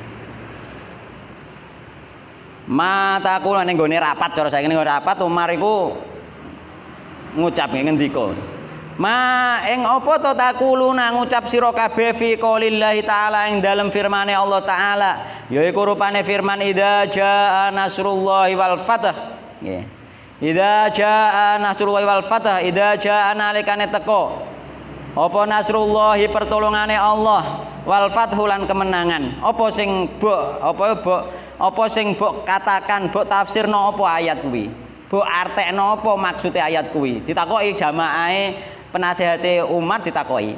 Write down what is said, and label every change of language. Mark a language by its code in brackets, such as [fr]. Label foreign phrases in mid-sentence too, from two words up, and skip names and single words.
[jv] Mataku ning gone rapat cara saiki ning rapat Umar iku ngucap ngendika. Ma ing apa to takuluna ngucap sira kabeh [ar] في قول الله تعالى [jv] ing dalem firmane Allah taala yaiku rupane firman [ar] إذا جاء نصر الله والفتح [jv] nggih [ar] إذا جاء نصر الله والفتح إذا جاء [jv] nalikane teko apa nasrullahi pertolongane Allah [ar] والفتح [jv] lan kemenangan apa sing mbok katakan mbok tafsirno apa ayat kuwi mbok artekno apa maksude ayat kuwi ditakoki jamaahe penasihate Umar ditakoki.